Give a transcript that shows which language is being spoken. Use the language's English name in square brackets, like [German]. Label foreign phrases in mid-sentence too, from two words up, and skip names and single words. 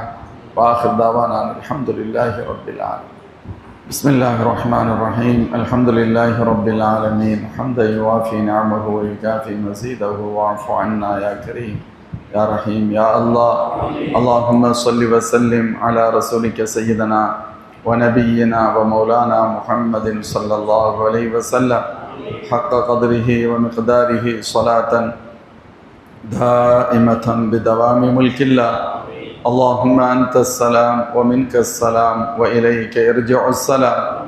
[Arabic] وآخر دعوانا الحمد لله رب العالمين. بسم الله الرحمن الرحيم. الحمد لله رب العالمين. حمدا يوافي نعمه ويكافئ مزيده واعف عنا يا كريم يا رحيم يا الله. اللهم صل وسلم على رسولك سيدنا ونبينا ومولانا محمد صلى الله عليه وسلم حق قدره ومقداره صلاة دائمة بدوام ملك الله. اللهم أنت السلام ومنك السلام وإليك يرجع السلام.